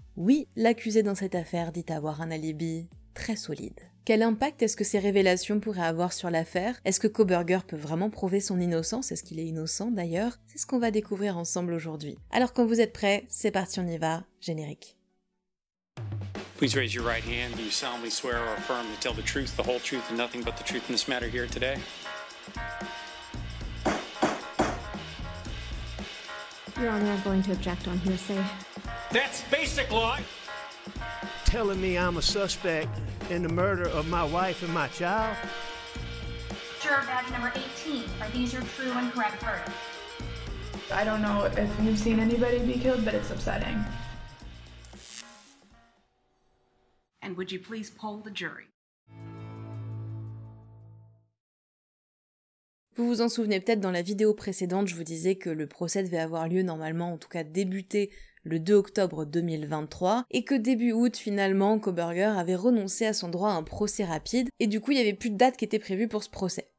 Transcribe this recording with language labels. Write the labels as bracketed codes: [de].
[fr] Oui, l'accusé dans cette affaire dit avoir un alibi très solide. Quel impact est-ce que ces révélations pourraient avoir sur l'affaire? Est-ce que Kohberger peut vraiment prouver son innocence? Est-ce qu'il est innocent d'ailleurs? C'est ce qu'on va découvrir ensemble aujourd'hui. Alors quand vous êtes prêts, c'est parti, on y va, générique. [en] Please raise your right hand. Do you solemnly swear or affirm to tell the truth, the whole truth, and nothing but the truth in this matter here today? Your Honor, I'm going to object on hearsay. That's basic law. Telling me I'm a suspect in the murder of my wife and my child? Juror badge number 18. Are these your true and correct verdicts? I don't know if you've seen anybody be killed, but it's upsetting. And would you please poll the jury? [fr] Vous vous en souvenez peut-être, dans la vidéo précédente, je vous disais que le procès devait avoir lieu normalement, en tout cas débuter le 2 octobre 2023, et que début août, finalement, Kohberger avait renoncé à son droit à un procès rapide, et du coup il n'y avait plus de date qui était prévue pour ce procès.